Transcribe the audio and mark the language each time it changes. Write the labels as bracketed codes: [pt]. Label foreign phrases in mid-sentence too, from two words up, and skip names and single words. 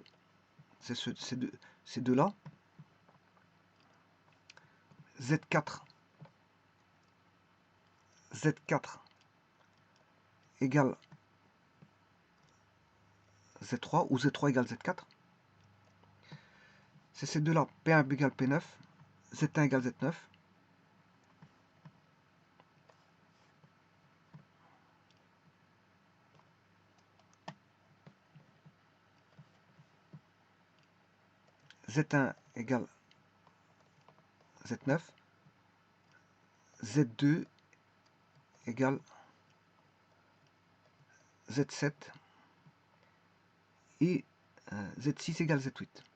[fr] C'est ces deux-là. Z4 égale Z3 ou Z3 égale Z4. C'est ces deux-là. P1 égale P9. Z1 égale Z9. Z1 égale Z9. Z2 égale Z7 et Z6 égale Z8.